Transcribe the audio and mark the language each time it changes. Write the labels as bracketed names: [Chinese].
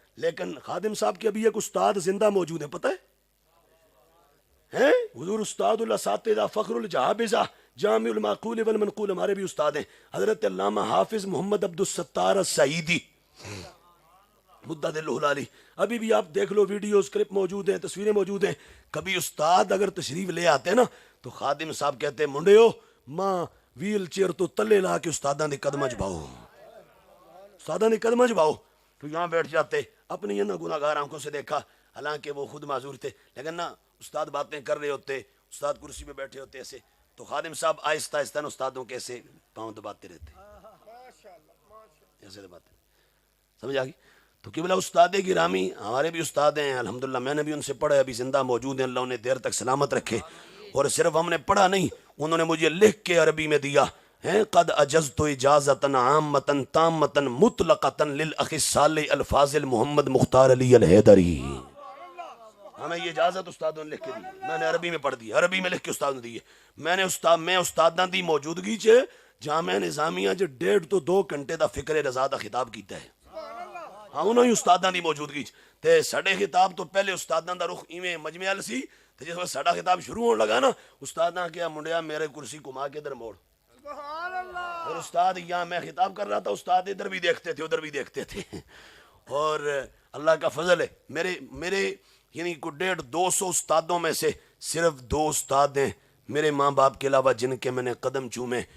[Urdu] لیکن خادم صاحب کے ابھی ایک استاد زندہ موجود ہیں، پتہ ہے حضور استاد الاساتذہ فخر الجہابذہ جامع المعقول والمنقول، ہمارے بھی استاد ہیں حضرت علامہ حافظ محمد عبد الستار السعیدی مدد اللہ علی. ابھی بھی آپ دیکھ لو، ویڈیوز کلپ موجود ہیں، تصویریں موجود ہیں. کبھی استاد اگر تشریف لے آتے نا تو خادم صاحب کہتے ہیں [Punjabi] منڈیو ماں ویل چیئر تو تلے لا کے استاداں دے قدم چباؤ، [Urdu] استاداں دے قدم چباؤ. تو یہاں بیٹھ جاتے. اپنی نہ گناہ گار آنکھوں سے دیکھا، حالانکہ وہ خود معذور تھے، لیکن نہ استاد باتیں کر رہے ہوتے، استاد کرسی پہ بیٹھے ہوتے ایسے، تو خادم صاحب آہستہ آہستہ استادوں کے ایسے پاؤں دباتے رہتے، ایسے دباتے. سمجھ آ گئی؟ تو قبلہ استاد گرامی ہمارے بھی استاد ہیں الحمدللہ، میں نے بھی ان سے پڑھا، ابھی زندہ موجود ہیں، اللہ انہیں دیر تک سلامت رکھے. اور صرف ہم نے پڑھا نہیں، انہوں نے مجھے لکھ کے عربی میں دیا ہے، [Arabic] قد اجزت اجازتن عامتن تامتن مطلقتن للاخ الصالح الفاضل [Urdu] محمد مختار علی الحیدری. ہمیں یہ اجازت استادوں نے لکھ کے دی، میں نے عربی میں پڑھ دی، عربی میں لکھ کے استاد نے دی. [Punjabi] میں استاداں دی موجودگی چ جامعہ نظامیہ 1.5 تو 2 گھنٹے دا فکر رضا دا خطاب کیتا ہے. ہاں انہوں ہی استاداں دی موجودگی تے ساڈے خطاب تو پہلے استاداں دا رخ ایویں مجمع ال سی، تے جس وقت ساڈا خطاب شروع ہون لگا نا، استاداں کیا منڈیا میرے کرسی گھما کے ادھر موڑ. [Urdu] اور استاد یہاں میں خطاب کر رہا تھا، استاد ادھر بھی دیکھتے تھے ادھر بھی دیکھتے تھے. اور اللہ کا فضل ہے، میرے یعنی کو 150-200 استادوں میں سے صرف 2 استاد ہیں میرے ماں باپ کے علاوہ جن کے میں نے قدم چومے.